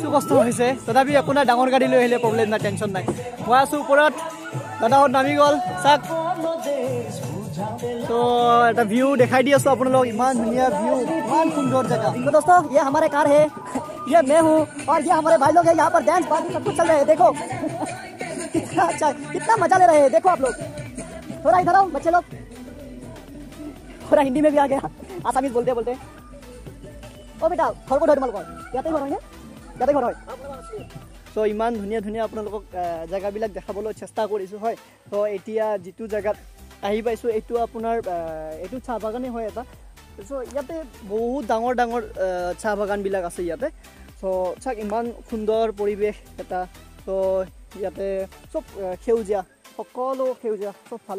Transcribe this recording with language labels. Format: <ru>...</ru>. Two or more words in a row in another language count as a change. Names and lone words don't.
<as>কষ্ট হৈছে তথাপি একো নাই ডাঙৰ গাড়ী লৈ আহিলে প্ৰব্লেম নাই টেনশ্যন নাই মই আছোঁ ওপৰত দাদাহঁত নামি গ'ল চাওক চ' এটা ভিউ দেখাই দি আছোঁ আপোনালোক ইমান ধুনীয়া ভিউ ইমান সুন্দৰ জেগা</as> <hi>तो दोस्तों ये हमारे कार है ये मैं हूँ और ये हमारे भाई लोग हैं यहाँ पर डांस पार्टी सब कुछ चल रहे हैं देखो कितना अच्छा कितना मजा ले रहे हैं देखो आप लोग थोड़ा इधर आओ बच्चे लोग थोड़ा हिंदी में भी आ गया आसामीज बोलते बोलते ओ बेटा घर</hi> <as>ক'ত হয় তোমালোকৰ ইয়াতে ঘৰ হয়নে ইয়াতে ঘৰ হয় চ' ইমান ধুনীয়া ধুনীয়া আপোনালোকক জেগাবিলাক দেখাবলৈ চেষ্টা কৰিছোঁ হয় ত' এতিয়া যিটো জেগাত আহি পাইছোঁ এইটো আপোনাৰ এইটো চাহ বাগানেই হয় এটা চ' ইয়াতে বহুত ডাঙৰ ডাঙৰ চাহ বাগানবিলাক আছে ইয়াতে চ' চাওক ইমান সুন্দৰ পৰিৱেশ এটা ত' ইয়াতে চব সেউজীয়া সকলো সেউজীয়া চবফালে</as>